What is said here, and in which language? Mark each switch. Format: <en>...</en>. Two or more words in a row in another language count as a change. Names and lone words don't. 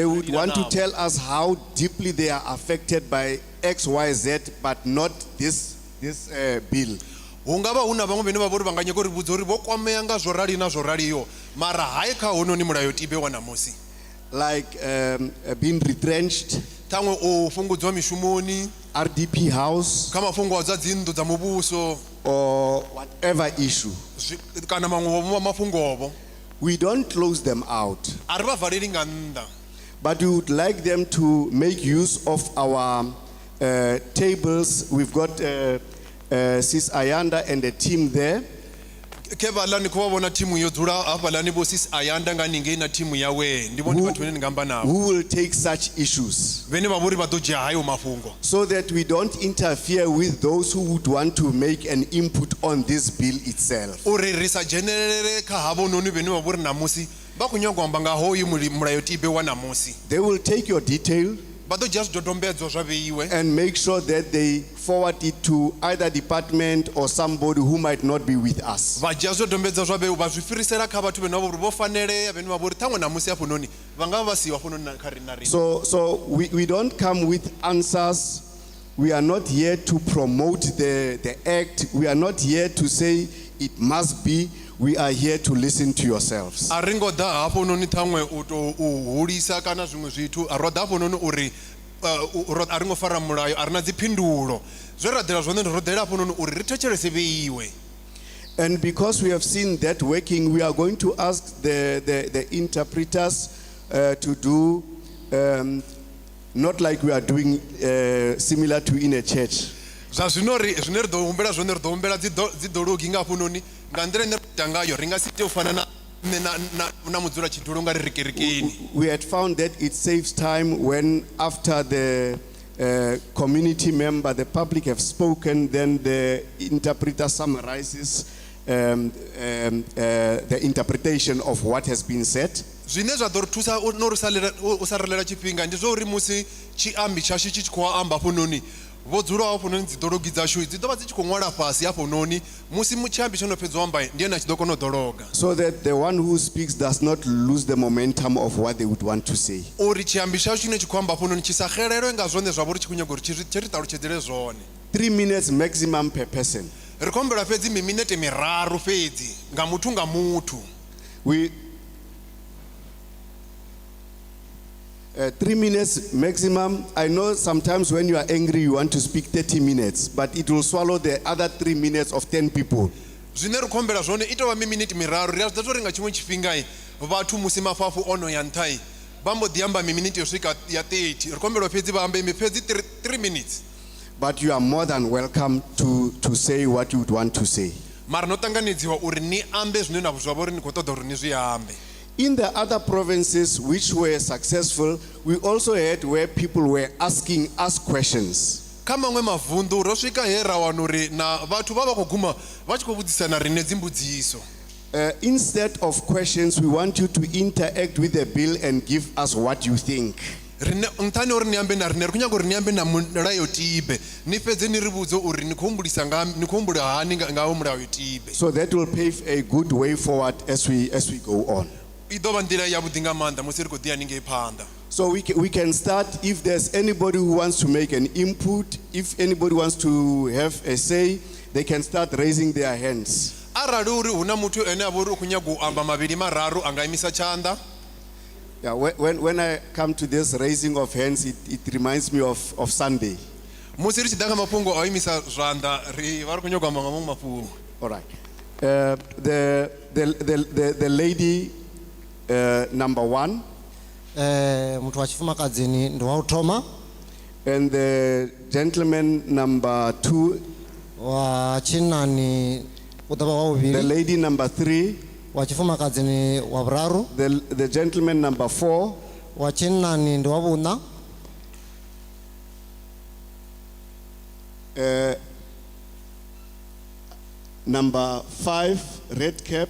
<en>They would want to tell us how deeply they are affected by XYZ, but not this bill.</en> <ve>Hu nga vha hu na vhaṅwe vhane vha vha uri vha nga nyaga uri vhudza uri vho kwamea nga zwo rali na zwo raliyo mara hayi kha hononi mulayotibe wa ṋamusi.</ve> <en>Like being retrenched,</en> <ve>ṱhaṅwe u fhungudziwa mishumoni,</ve> <en>RDP house,</en> <ve>kha mafhungo a dza dzinnḓu dza muvhuso,</ve> <en>or whatever issue.</en> <ve>kana maṅwe mafhungovo.</ve> <en>We don't close them out,</en> <ve>A ri vha valeli nga nnḓa.</ve> <en>but we would like them to make use of our tables. We've got Sis Ayanda and a team there.</en> <ve>Khe vhaḽa ni khou vha vhona thimu yo dzula hafhaḽani vho Sis Ayanda nga haningei na thimu yawe ndi vhone vhathu vhane ni nga amba navho.</ve> <en>Who will take such issues</en> <ve>Vhane vha vha uri vha ḓo dzhia hayo mafhungo.</ve> <en>so that we don't interfere with those who would want to make an input on this bill itself.</en> <ve>Uri ri sa dzhenelele kha havhononi vhane vha vha uri ṋamusi vha khou nyaga u amba nga hoyu mulayotibe wa ṋamusi.</ve> <en>They will take your detail.</en> <ve>vha ḓo dzhia zwidodombedzwa zwa vheiwe</ve> <en>and make sure that they forward it to either department or somebody who might not be with us.</en> <ve>vha dzhia zwidodombedzwa zwa vheiwe vha zwi fhirisela kha vhathu vhane vha vha uri vho fanelea vhane vha vha uri ṱhaṅwe namusi hafhanoni vha nga vha vha siho hafhanoni kha riṋe na riṋe.</ve> <en>So we don't come with answers. We are not here to promote the act. We are not here to say it must be. We are here to listen to yourselves.</en> <ve>a ri ngo ḓa hafhanoni ṱhaṅwe u tou hulisa kana zwiṅwe zwithu ro ḓa hafhanoni uri a ri ngo fara mulayo a ri na dziphindulo zwe ra ḓela zwone ro ḓela hafhanoni uri ri thetshelese vheiwe.</ve> <en>And because we have seen that working, we are going to ask the interpreters to do not like we are doing similar to in a church.</en> <ve>zwa zwino zwine ri ḓo humbela zwone ri ḓo humbela dziḓologi nga hafhanoni nga nḓila ine ri ita ngayo ri nga si tea u fana na na mudzula tshidulo nga ri ri kerekeni.</ve> <en>We had found that it saves time when after the community member, the public have spoken, then the interpreter summarizes the interpretation of what has been said.</en> <ve>zwine zwa ḓo ri thusa no ri sa relela tshifhinga ndi zwa uri musi tshiambi tshashu tshi khou amba hafhanoni vho dzulaho hafhanoni dziḓologi dzashu dzi ḓo vha dzi tshi khou ṅwala fhasi hafhanoni musi tshiambi tsho no fhedza u amba ndi ene a tshi ḓo kona u ḓologa,</ve> <en>So that the one who speaks does not lose the momentum of what they would want to say.</en> <ve>uri tshiambi tshashu tshine tshi khou amba hafhanoni tshi sa xelelwe nga zwone zwa vha uri tshi khou nyaga uri tshi ri ṱalutshedzele zwone.</ve> <en>3 minutes maximum per person.</en> <ve>ri khou humbela fhedzi miminete miraru fhedzi nga muthu nga muthu.</ve> <en>We 3 minutes maximum. I know sometimes when you are angry you want to speak 30 minutes, but it will swallow the other 3 minutes of 10 people.</en> <ve>zwine ri khou humbela zwone i tou vha miminete miraru ri a zwi ḓa uri nga tshiṅwe tshifhinga vhathu musi mafafu ono ya nṱha vha mbo ḓi amba miminete yo swika ya 30 ri khou humbela fhedzi vha ambe fhedzi</ve> <en>3 minutes. But you are more than welcome to say what you would want to say.</en> <ve>mara no ṱanganedziwa uri ni ambe zwine na zwa vha uri ni khou ṱoḓa uri ni zwi ambe.</ve> <en>In the other provinces which were successful, we also had where people were asking us questions.</en> <ve>kha maṅwe mavunḓu ro swika he ra wana uri na vhathu vha vha khou guma vha tshi khou vhudzisana riṋe dzimbudziso.</ve> <en>Instead of questions, we want you to interact with the bill and give us what you think.</en> <ve>nṱhani uri ni ambe na riṋe ri khou nyaga uri ni ambe na mulayotibe ni fhedze ni ri vhudze uri ni khou humbula hani ngawo mulayotibe.</ve> <en>So that will pave a good way forward as we go on.</en> <ve>i ḓo vha nḓila yavhuḓi nga maanḓa musi ri khou ḓi ya ningei phanḓa.</ve> <en>So we can start. If there's anybody who wants to make an input, if anybody wants to have a say, they can start raising their hands.</en> <ve>arali uri hu na muthu ene a vha uri u khou nyaga u amba mavhili mararu a nga imisa tshanḓa.</ve> <en>Yeah, when I come to this raising of hands, it reminds me of Sunday.</en> <ve>musi ri tshi ḓa kha mafhungo a u imisa zwanḓa ri vha ri khou nyaga u amba nga maṅwe mafhungo.</ve> <en>All right. The lady number 1</en> <ve>muthu wa tshifumakadzini ndi wa u thoma,</ve> <en>and the gentleman number 2,</en> <ve>wa tshinnani u ḓo vha wa</ve> <en>the</en> <ve>vhuvhili,</ve> <en>lady number 3,</en> <ve>wa tshifumakadzini wa vhuraru,</ve> <en>the gentleman number 4,</en> <ve>wa tshinnani ndi wa vhuṋa,</ve> <en>number 5, red cap,</en>